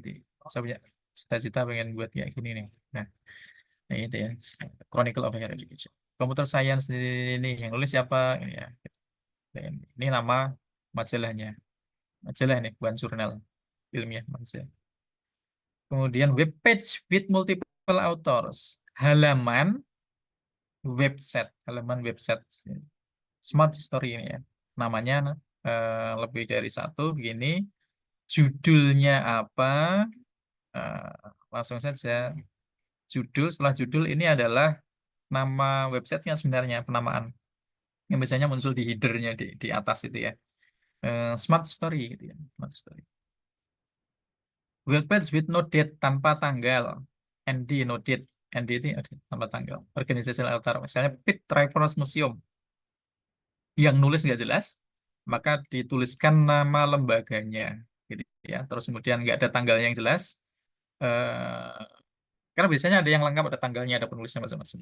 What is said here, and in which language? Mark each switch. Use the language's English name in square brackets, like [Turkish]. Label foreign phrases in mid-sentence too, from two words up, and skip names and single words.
[Indonesian] Saya punya cita-cita pengen buat kayak gini nih. Nah, itu ya, Chronicle of Higher Education. [English] Computer Science [Indonesian] ini yang nulis siapa? Ini ya. Dan ini nama majalahnya. Majalah ini bukan jurnal ilmiah majalah. [English] Kemudian web page with multiple authors. [Indonesian] Halaman website. Smart History ini ya. Namanya lebih dari satu begini. Judulnya apa? Eh, Langsung saja. Setelah judul ini adalah nama websitenya sebenarnya, penamaan. Yang biasanya muncul di headernya di atas itu ya. Smart Story gitu ya. [English] Smart Story. Web page with no date, [Indonesian] tanpa tanggal. [English] ND no date. [Indonesian] ND itu ada tanpa tanggal. [English] Organizational altar. [Indonesian] Misalnya Pitt Rivers Museum. Yang nulis nggak jelas, maka dituliskan nama lembaganya. Gitu ya. Terus kemudian nggak ada tanggalnya yang jelas. Eh, karena biasanya ada yang lengkap, ada tanggalnya, ada penulisnya macam-macam.